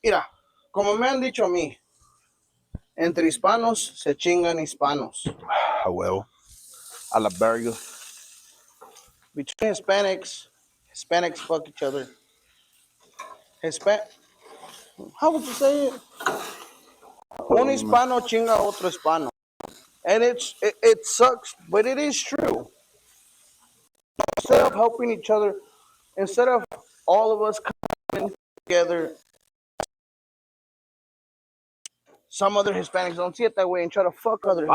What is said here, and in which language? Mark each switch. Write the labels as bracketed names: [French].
[Spanish] mira, como me han dicho a mí, entre hispanos se chingan hispanos. Ah, well, a la verga. [English] Between Hispanics fuck each other. Hispan, how would you say it? [Spanish] Un hispano chinga a otro hispano. [English] And it sucks, but it is true. Instead of helping each other, instead of all of us coming together, some other Hispanics don't see it that way and try to fuck other